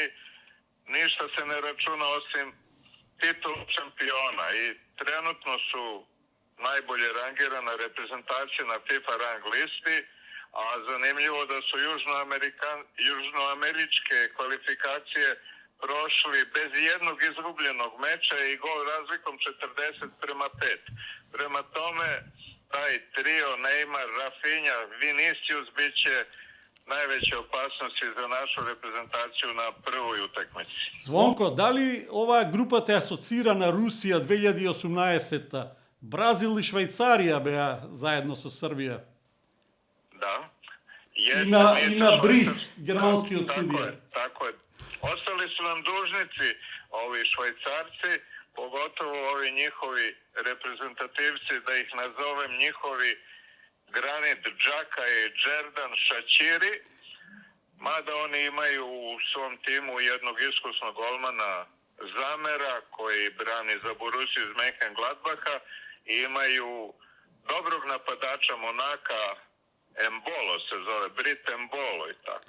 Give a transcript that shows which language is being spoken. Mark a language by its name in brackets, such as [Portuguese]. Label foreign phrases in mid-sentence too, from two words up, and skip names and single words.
[Serbian] Ništa se ne računa osim titul šampiona i trenutno su najbolje rangirana reprezentacija na FIFA rang listi, a zanimljivo da su južnoameričke kvalifikacije prošli bez jednog izgubljenog meča i gol razlikom 40-5. Prema tome, taj trio Neymar, Rafinha, Vinicius biće najveće opasnosti za našu reprezentaciju na prvoj utakmici. [Macedonian] Звонко, дали оваа група те асоцира на Русија 2018-та? Бразил и Швајцарија беа заедно со Србија. [Serbian] Da. [Macedonian] И на Брих, германскиот судија. [Serbian] Tako je. Ostali su nam dužnici ovi Švajcarci, pogotovo ovi njihovi reprezentativci, da ih nazovem njihovi Granit Xhaka i Xherdan Shaqiri, mada oni imaju u svom timu jednog iskusnog golmana Zamera koji brani za Borussiju iz Mönchengladbacha i imaju dobrog napadača Monaka, Embolo se zove, Brit Embolo i tako.